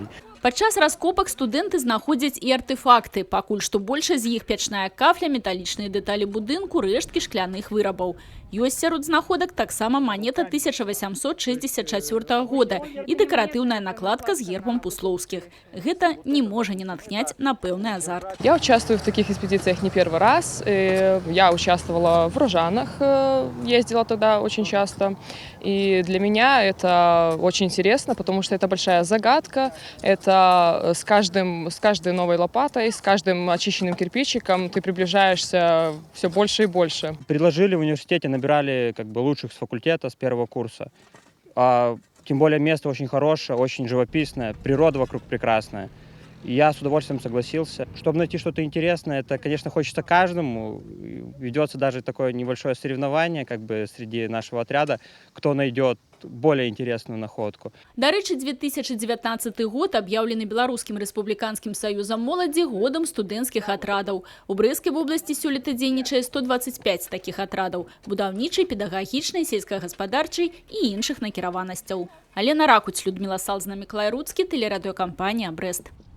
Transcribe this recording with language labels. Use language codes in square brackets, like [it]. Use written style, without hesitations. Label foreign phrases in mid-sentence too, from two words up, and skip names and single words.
[be] Падчас раскопак студэнты знаходзяць і артэфакты. Пакуль што большасць з іх печная кафля, металічныя дэталі будынку, рэшткі шкляных вырабаў. Ёсць сярод знаходак таксама манета 1864 года і дэкаратыўная накладка з гербам Пуслоўскіх. Гэта не можа не натхняць на пэўны азарт. [ru] Я участвую в таких экспедициях не первый раз. Я участвовала в Ружанах, ездила туда очень часто. И для меня это очень интересно, потому что это большая загадка. Это с каждой новой лопатой, с каждым очищенным кирпичиком ты приближаешься все больше и больше. Предложили в университете, набирали лучших с факультета, с первого курса. Тем более место очень хорошее, очень живописное, природа вокруг прекрасная. И я с удовольствием согласился. Чтобы найти что-то интересное, это, конечно, хочется каждому. Ведется даже такое небольшое соревнование среди нашего отряда, кто найдет более интересную находку. [be] Дарэчы, 2019 год аб'яўлены Беларускім рэспубліканскім саюзам моладзі годам студэнцкіх атрадаў. У Брэсцкай вобласці сёлета дзейнічае 125 такіх атрадаў – будаўнічай, педагагічнай, сельскагаспадарчай і іншых накіраванасцяў. Алена Ракуць, Людмила Салзна, Міклай Руцкі, тэлерадыёкампанія «Брэст».